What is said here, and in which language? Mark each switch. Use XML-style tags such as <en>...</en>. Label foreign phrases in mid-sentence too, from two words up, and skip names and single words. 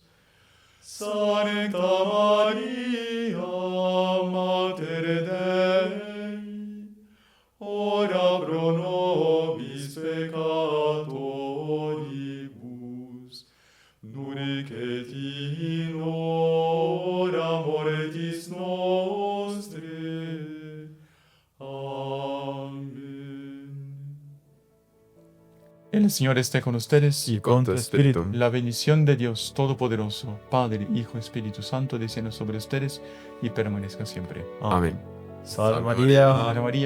<la>Sancta Maria, Mater Dei, ora pro nobis peccatoribus, nunc et in hora mortis nostrae.</la> <es>Amén. El Señor esté con ustedes Y con tu espíritu. La bendición de Dios Todopoderoso, Padre, Hijo, Espíritu Santo, descienda sobre ustedes y permanezca siempre. Amén. Salve María.</es>